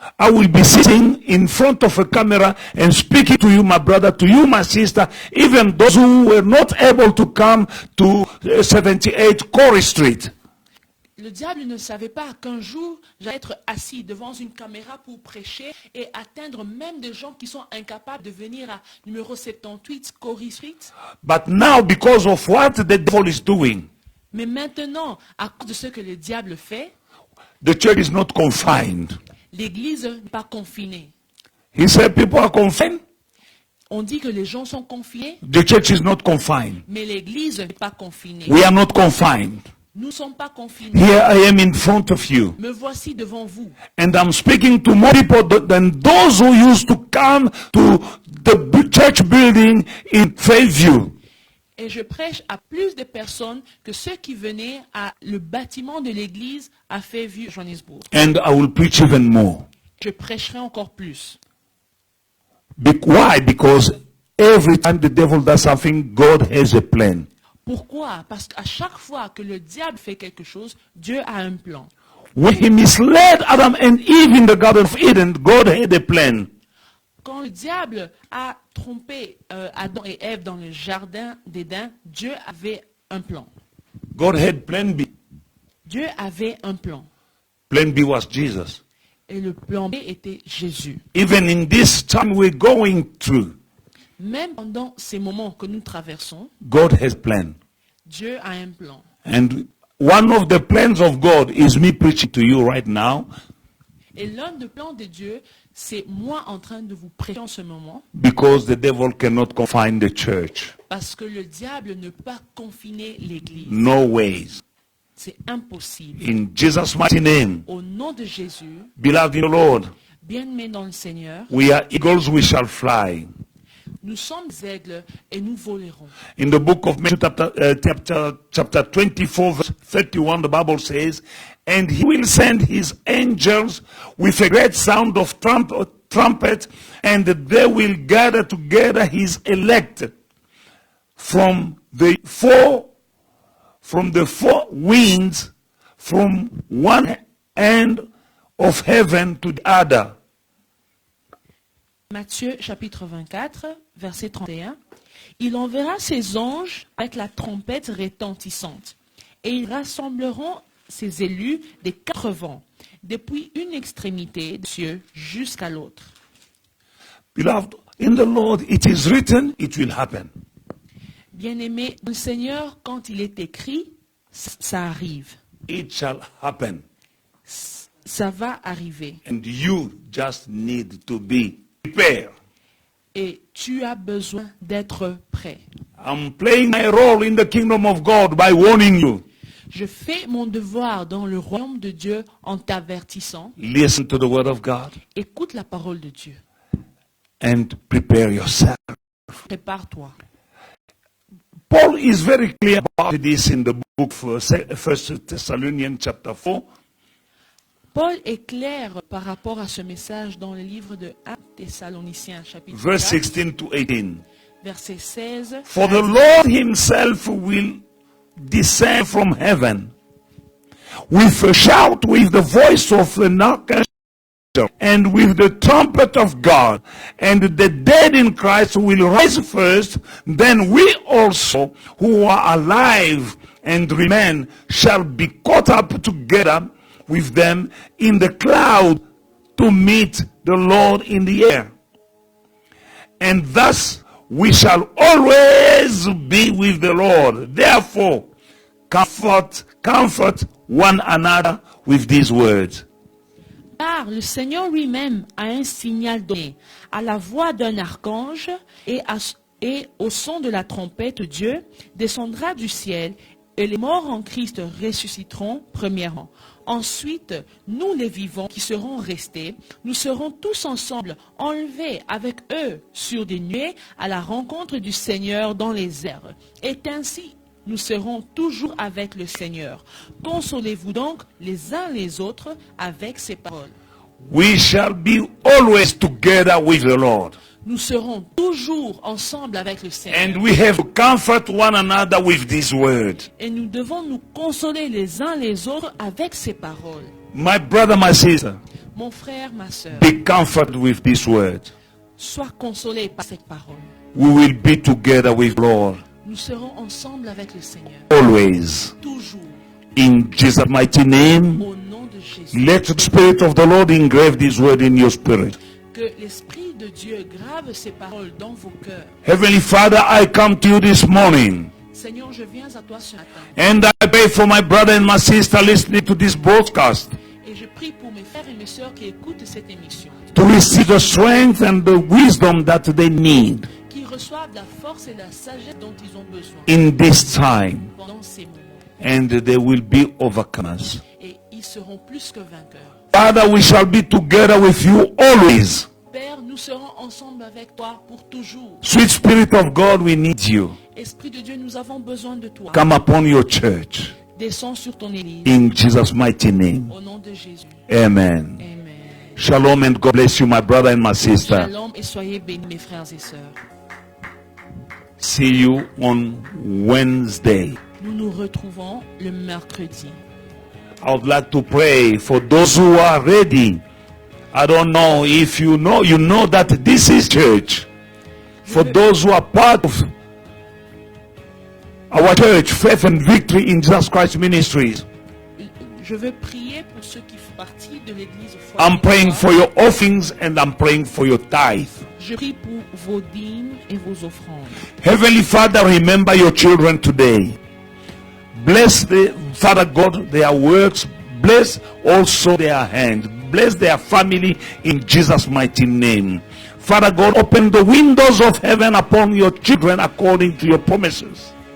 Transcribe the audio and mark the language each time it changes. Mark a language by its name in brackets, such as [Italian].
[English] I will be sitting in front of a camera and speaking to you, my brother, to you, my sister, even those who were not able to come to 78 Corey Street. [French] le diable ne savait pas qu'un jour, j'allais être assis devant une caméra pour prêcher et atteindre même des gens qui sont incapables de venir à numéro 78 Corey Street. [English] But now, because of what the devil is doing, [French] Mais maintenant, à cause de ce que le diable fait, [English] the church is not confined. [French] l'Église n'est pas confinée. [English] He said people are confined. [French] On dit que les gens sont confinés, [English] The church is not confined. [French] mais l'Église n'est pas confinée. [English] We are not confined. [French] Nous ne sommes pas confinés. [English] Here I am in front of you. [French] Me voici devant vous. [English] And I'm speaking to more people than those who used to come to the church building in Fairview. [French] Et je prêche à plus de personnes que ceux qui venaient à le bâtiment de l'église à Fairview, Johannesburg. [English] And I will preach even more. [French] Je prêcherai encore plus. [English] Why? Because every time the devil does something, God has a plan. [French] Pourquoi? Parce qu'à chaque fois que le diable fait quelque chose, Dieu a un plan. [English] When he misled Adam and Eve in the Garden of Eden, God had a plan. [French] Quand le diable a trompé Adam et Ève dans le jardin d'Éden, Dieu avait un plan. [English] God had plan B. [French] Dieu avait un plan. [English] Plan B was Jesus. [French] Et le plan B était Jésus. [English] Even in this time we're going through, [French] Même pendant ces moments que nous traversons, [English] God has plan. [French] Dieu a un plan. [English] And one of the plans of God is me preaching to you right now, [French] Et l'un des plans de Dieu, c'est moi en train de vous prêcher en ce moment, [English] because the devil cannot confine the church. [French] parce que le diable ne peut pas confiner l'Église. [English] No ways. [French] C'est impossible. [English] In Jesus' mighty name, [French] Au nom de Jésus, [English] beloved in the Lord, [French] bien-aimés dans le Seigneur, [English] we are eagles, we shall fly. [French] nous sommes aigles et nous volerons. [English] In the book of Matthew, chapter 24, verse 31, the Bible says, and he will send his angels with a great sound of trumpet, and they will gather together his elect from the four winds, from one end of heaven to the other. [French] Matthieu chapitre 24, verset 31. Il enverra ses anges avec la trompette retentissante, et ils rassembleront ses élus des quatre vents, depuis une extrémité des cieux jusqu'à l'autre. [English] Beloved, in the Lord it is written, it will happen. [French] Bien-aimé, le Seigneur, quand il est écrit, ça arrive. [English] It shall happen. [French] Ça va arriver. [English] And you just need to be prepared. [French] Et tu as besoin d'être prêt. [English] I'm playing my role in the kingdom of God by warning you. [French] Je fais mon devoir dans le royaume de Dieu en t'avertissant. [English] Listen to the word of God [French] Écoute la parole de Dieu. [English] and prepare yourself. [French] Prépare-toi. [English] Paul is very clear about this in the book of 1 Thessalonians chapter 4. [French] Paul est clair par rapport à ce message dans le livre de 1 Thessaloniciens, chapitre [English] Verse 4, 16 to 18. [French] verset 16. [English] For the Lord himself will descend from heaven with a shout, with the voice of an archangel, and with the trumpet of God, and the dead in Christ will rise first. Then we also who are alive and remain shall be caught up together with them in the cloud to meet the Lord in the air. And thus we shall always be with the Lord. Therefore, comfort one another with these words. [French] Car le Seigneur lui-même a un signal donné. À la voix d'un archange et au son de la trompette, Dieu descendra du ciel et les morts en Christ ressusciteront premièrement. Ensuite, nous les vivants qui serons restés, nous serons tous ensemble enlevés avec eux sur des nuées à la rencontre du Seigneur dans les airs. Et ainsi, nous serons toujours avec le Seigneur. Consolez-vous donc les uns les autres avec ces paroles. [English] We shall be always together with the Lord. [French] Nous serons toujours ensemble avec le Seigneur. [English] And we have to comfort one another with this word. [French] Et nous devons nous consoler les uns les autres avec ces paroles. [English] My brother, my sister, [French] Mon frère, ma soeur, [English] be comforted with this word. [French] sois consolé par cette parole. [English] We will be together with Lord [French] Nous serons ensemble avec le Seigneur. [English] always. [French] Toujours. [English] In Jesus' mighty name, [French] Au nom de Jésus. [English] let the Spirit of the Lord engrave this word in your spirit. [French] Que l'Esprit de Dieu grave ces paroles dans vos cœurs. [English] Heavenly Father, I come to you this morning. [French] Seigneur, je viens à toi ce matin. [English] And I pray for my brother and my sister listening to this broadcast [French] Et je prie pour mes frères et mes sœurs qui écoutent cette émission. [English] to receive the strength and the wisdom that they need [French] Qui reçoivent la force et la sagesse dont ils ont besoin [English] in this time. [French] pendant ces moments. [English] And they will be overcomers. [French] Et ils seront plus que vainqueurs. [English] Father, we shall be together with you always. [French] Père, nous serons ensemble avec toi pour toujours. [English] Sweet Spirit of God, we need you. [French] Esprit de Dieu, nous avons besoin de toi. [English] Come upon your church. [French] Descends sur ton Église. [English] In Jesus' mighty name. [French] Au nom de Jésus. [English] Amen. [French] Amen. [English] Shalom and God bless you, my brother and my sister. [French] Shalom et soyez bénis, mes frères et sœurs. [English] See you on Wednesday. [French] Nous nous retrouvons le mercredi. [English] I would like to pray for those who are ready. I don't know if you know that this is church. For those who are part of our church, Faith and Victory in Jesus Christ Ministries, [French] Je veux prier pour ceux qui font partie de l'Église. [English] I'm praying for your offerings and I'm praying for your tithe. [French] Je prie pour vos dîmes et vos offrandes. [English] Heavenly Father, remember your children today. Bless the Father God, their works. Bless also their hands. Bless their family in Jesus' mighty name. Father God, open the windows of heaven upon your children according to your promises.